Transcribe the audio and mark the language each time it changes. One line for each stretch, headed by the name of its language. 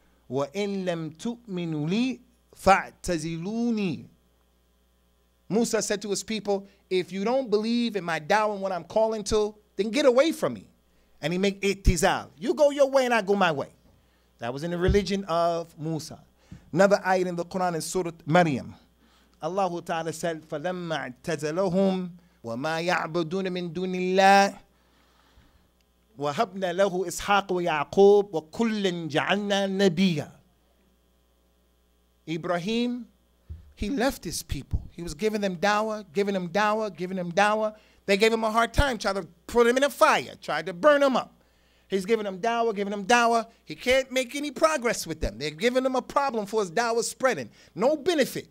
Arabic: وَإِن لَمْ تُؤْمِنُوا لِي فَاعْتَزِلُونِي.
English: Musa said to his people, if you don't believe in my da'wah and what I'm calling to, then get away from me. And he make i'tizal. You go your way and I go my way. That was in the religion of Musa. Another ayat in the Quran is Surah Maryam. Allah Ta'ala said,
Arabic: فَلَمَّا اعْتَزَلَهُمْ وَمَا يَعْبُدُونَ مِن دُونِ اللَّهِ وَهَبْنَا لَهُ إِسْحَاقَ وَيَعْقُوبَ وَكُلًّا جَعَلْنَا نَبِيًّا.
English: Ibrahim, he left his people. He was giving them dawah, giving them dawah, giving them dawah. They gave him a hard time, tried to put him in a fire, tried to burn him up. He's giving them dawah, giving them dawah. He can't make any progress with them. They're giving him a problem for his dawah spreading. No benefit.